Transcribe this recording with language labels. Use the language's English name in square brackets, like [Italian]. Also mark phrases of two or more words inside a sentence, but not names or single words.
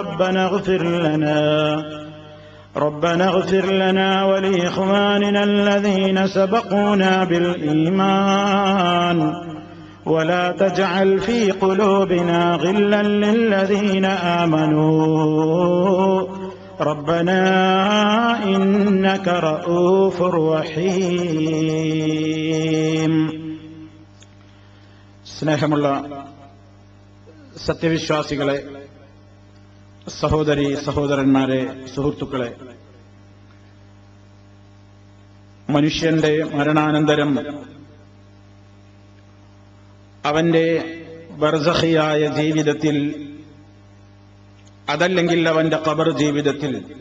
[Arabic] ربنا اغفر لنا ولإخواننا الذين سبقونا بالإيمان ولا تجعل في قلوبنا غلا للذين آمنوا ربنا إنك رؤوف رحيم. [Malayalam] സ്നേഹമുള്ള സത്യവിശ്വാസികളെ, സഹോദരി സഹോദരന്മാരെ, സുഹൃത്തുക്കളെ, മനുഷ്യന്റെ മരണാനന്തരം അവന്റെ ബർസഖിയായ ജീവിതത്തിൽ, അതല്ലെങ്കിൽ അവന്റെ ഖബർ ജീവിതത്തിൽ